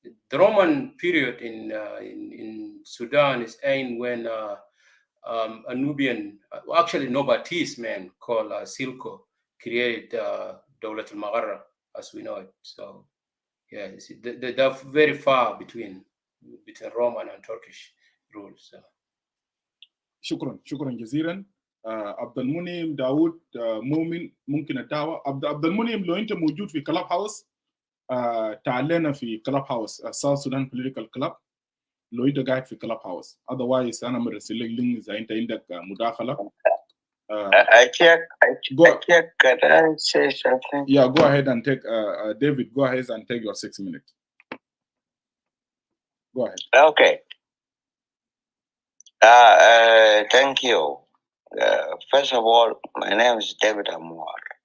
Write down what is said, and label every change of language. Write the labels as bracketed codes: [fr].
[en] The Roman period in Sudan is aimed when a Nubian, actually Nobatese man called Silko created Dawlat al-Magharra as we know it. So yeah, they're very far between Roman and Turkish rules. So. [ar] شكرا جزيلا. عبد المنعم داود مؤمن ممكن الدعوه. عبد المنعم لو انت موجود في كلاب هاوس تعال لنا في كلاب هاوس South Sudan Political Club لو انت قاعد في كلاب هاوس. otherwise انا مرسل لك لينك اذا انت عندك مداخله. [en] I check. Can I say something? Yeah, go ahead and take David. Go ahead and take your 6 minutes. Go ahead. Okay. Thank you. First of all, my name is David Amor.